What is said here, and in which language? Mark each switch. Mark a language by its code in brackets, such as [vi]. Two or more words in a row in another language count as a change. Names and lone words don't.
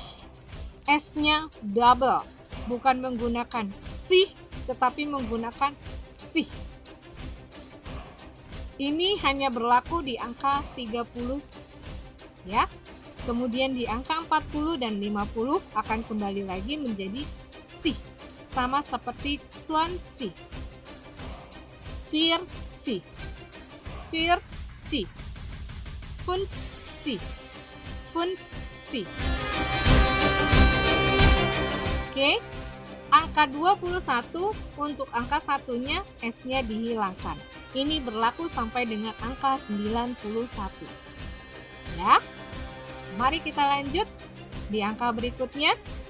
[id] S-nya double, bukan menggunakan si, tetapi menggunakan si. Ini hanya berlaku di angka 30, ya. Kemudian di angka 40 dan 50 akan kembali lagi menjadi si, sama seperti swansea. [de] Vierzig. Vierzig. 50. 50. [id] Oke, angka 21 untuk angka satunya S-nya dihilangkan. Ini berlaku sampai dengan angka 91. Ya, mari kita lanjut di angka berikutnya.